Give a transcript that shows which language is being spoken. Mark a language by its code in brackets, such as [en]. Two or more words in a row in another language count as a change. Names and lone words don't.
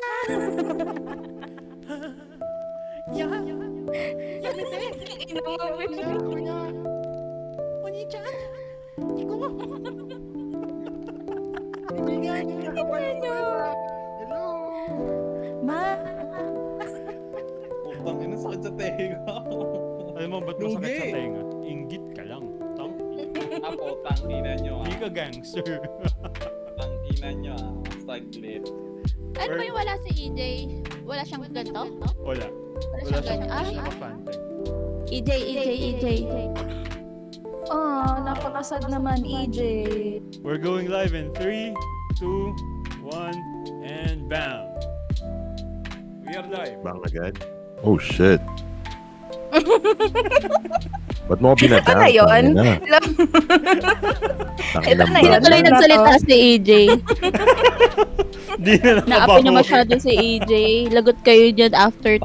[ja] やめて。お兄ちゃん行こう。 [en] Hello. [tl] Ma. Putang ina, sakit sa tenga. Alam mo, ba't masakit sa tenga? Inggit ka lang. Ako, tangina nyo Hindi ka gangster. Tangina nyo Saglit. Ano ba yung wala si EJ? Wala siyang ganito? Wala. Wala Wala siyang siyang ganito? nakapante. EJ. Oh, napakasad naman, EJ. We're going live in 3, 2, 1, and bam! We are live. Bang agad? [en] Oh, shit. [tl] Ba't mo ko binabang? Ito na yun. Ito na yun. Tuloy nagsalita si EJ. Di na Naapi nakabaho. niya masyado si EJ. Lagot kayo dyan after 30